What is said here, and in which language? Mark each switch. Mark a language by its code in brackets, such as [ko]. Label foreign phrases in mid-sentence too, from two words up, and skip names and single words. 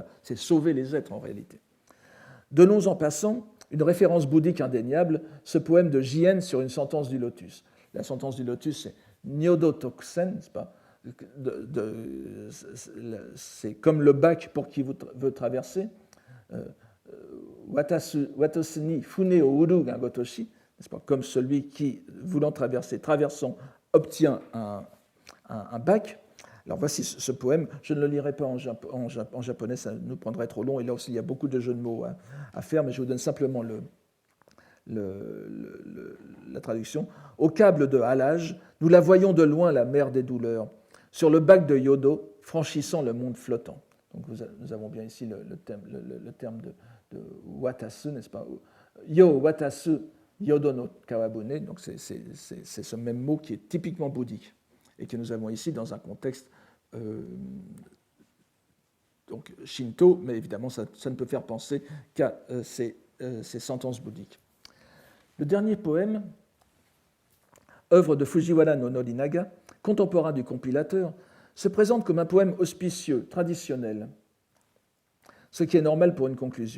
[fr] C'est sauver les êtres en réalité. Donnons en passant une référence bouddhique indéniable, ce poème de Jien sur une sentence du lotus. La sentence du lotus, c'est Nyodo Tokusen, n'est-ce pas? C'est comme le bac pour qui veut traverser. [ja] 渡すに舟を得るが如し, [fr] n'est-ce pas, comme celui qui, voulant traversant, obtient un bac. Alors voici ce poème. Je ne le lirai pas en japonais, ça nous prendrait trop long. Et là aussi, il y a beaucoup de jeux de mots à faire, mais je vous donne simplement la traduction. Au câble de halage, nous la voyons de loin, la mer des douleurs, sur le bac de Yodo, franchissant le monde flottant. Donc nous avons bien ici le terme de watasu, n'est-ce pas? [ja] 世渡す淀の川舟, [fr] donc c'est ce même mot qui est typiquement bouddhique et que nous avons ici dans un contexte donc shinto, mais évidemment ça ne peut faire penser qu'à ces sentences bouddhiques. Le dernier poème, œuvre de Fujiwara no Norinaga, contemporain du compilateur, se présente comme un poème auspicieux, traditionnel, ce qui est normal pour une conclusion.